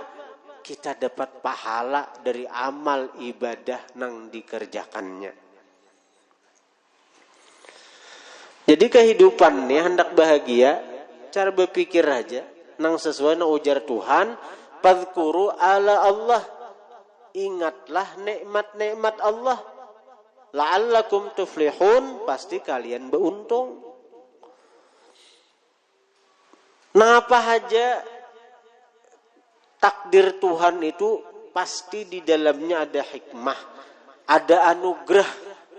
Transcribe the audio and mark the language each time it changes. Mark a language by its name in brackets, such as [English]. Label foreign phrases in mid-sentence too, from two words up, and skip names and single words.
[Banjar] Kita dapat pahala dari amal ibadah nang dikerjakannya. Jadi kehidupan nih hendak bahagia, cara berpikir aja nang sesuai nang ujar Tuhan, [Arabic] فاذكروا آلاء الله. [Banjar] Ingatlah nikmat-nikmat Allah. [Arabic] لعلكم تفلحون, [Banjar] pasti kalian beruntung. Nah, apa aja takdir Tuhan itu pasti di dalamnya ada hikmah, ada anugerah.